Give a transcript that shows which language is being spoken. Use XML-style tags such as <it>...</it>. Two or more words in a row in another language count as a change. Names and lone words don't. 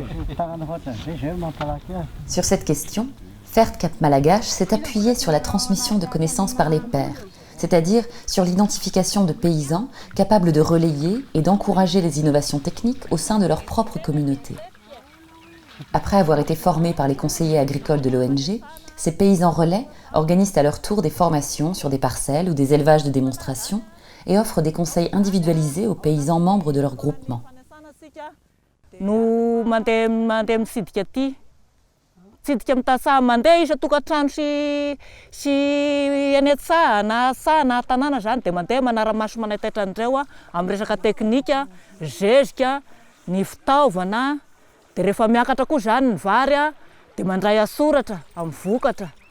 <fr>Sur cette question, FERT Cap Malagache s'est appuyé sur la transmission de connaissances par les pairs, c'est-à-dire sur l'identification de paysans capables de relayer et d'encourager les innovations techniques au sein de leur propre communauté. Après avoir été formés par les conseillers agricoles de l'ONG, ces paysans relais organisent à leur tour des formations sur des parcelles ou des élevages de démonstration et offrent des conseils individualisés aux paysans membres de leur groupement.</fr> <mg>No mandeha mitsidika aty, mitsidika mitantsaha mandeha isa tokantrano sy eny an-tsaha na saha na tanàna zany dia mandeha manara-maso manataitra an'ireo amin'ny resaka teknika, zezika, ny fitaovana, dia rehefa miakatra koa zany ny vary dia mandray asoratra amin'ny vokatra.</mg>